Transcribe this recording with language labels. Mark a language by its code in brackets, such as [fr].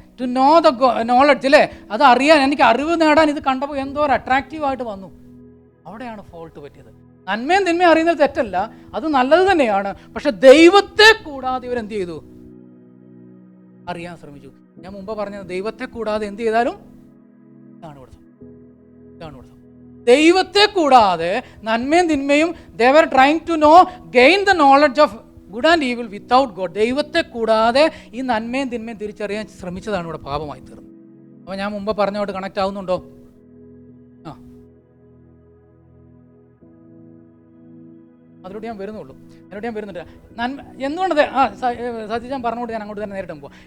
[en] to know the knowledge, [ml] അല്ലേ? അത് അറിയാൻ, എനിക്ക് അറിവ് നേടാൻ ഇത് കണ്ടപ്പോൾ എന്തോ ഒരു അട്രാക്റ്റീവായിട്ട് വന്നു. അവിടെയാണ് ഫോൾട്ട് പറ്റിയത്. നന്മയും തിന്മയും അറിയുന്നത് തെറ്റല്ല, അത് നല്ലത് തന്നെയാണ്. പക്ഷെ ദൈവത്തെ കൂടാതെ ഇവരെന്ത് ചെയ്തു? അറിയാൻ ശ്രമിച്ചു. ഞാൻ മുമ്പ് പറഞ്ഞത്, ദൈവത്തെ കൂടാതെ എന്ത് ചെയ്താലും ഇതാണ് ഇവിടെ. ദൈവത്തെ കൂടാതെ നന്മയും തിന്മയും [en] they were trying to know, gain the knowledge of good and evil without God. [ml] ദൈവത്തെ കൂടാതെ ഈ നന്മയും തിന്മയും തിരിച്ചറിയാൻ ശ്രമിച്ചതാണ് ഇവിടെ പാപമായി തീർന്നത്. അപ്പോൾ ഞാൻ മുമ്പ് പറഞ്ഞോട്ട് കണക്ട് ആവുന്നുണ്ടോ? അതിലൂടെ ഞാൻ വരുന്നുള്ളൂ. വരുന്നുണ്ട്. നന്മ എന്തുകൊണ്ട് സത്യം പറഞ്ഞുകൊണ്ട് ഞാൻ അങ്ങോട്ട് തന്നെ നേരിട്ട് പോകാം.